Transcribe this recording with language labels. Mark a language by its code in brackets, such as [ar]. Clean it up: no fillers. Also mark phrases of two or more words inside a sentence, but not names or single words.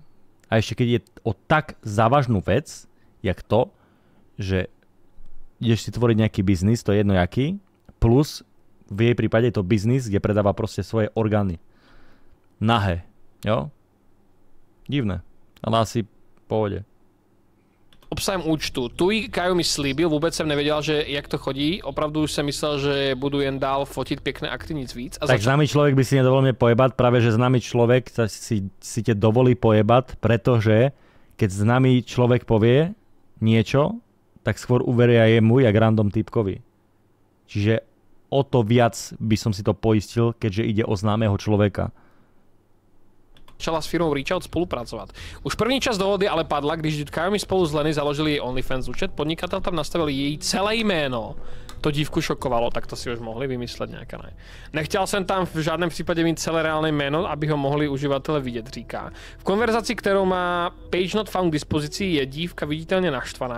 [sk] A ešte keď je o tak závažnú vec, jak to, že ideš si tvoriť nejaký biznis, to je jedno jaký, plus v jej prípade je to biznis, kde predáva proste svoje orgány. Nahé, jo? Divné, ale asi v pohode. [cs] Obsahem účtu. Tu Kajo mi slíbil, vůbec jsem nevěděl, že jak to chodí. Opravdu už jsem myslel, že budu jen dál fotit pěkné akty, nic víc. [sk] Tak známy človek by si nedovolil mne pojebať, práve že známy človek si te dovolí pojebať, pretože keď známy človek povie niečo, tak skôr uveria jemu, jak random typkovi. Čiže o to viac by som si to poistil, keďže ide o známeho človeka. [cs] Začala s firmou Reachout spolupracovat. Už první čas dohody ale padla, když Kajomi spolu s Lenny založili jej OnlyFans účet, podnikatel tam nastavil její celé jméno. To dívku šokovalo, tak to si už mohli vymyslet nějaká, ne. Nechtěl jsem tam v žádném případě mít celé reálné jméno, aby ho mohli uživatele vidět, říká. V konverzaci, kterou má PageNotFound k dispozici, je dívka viditelně naštvaná.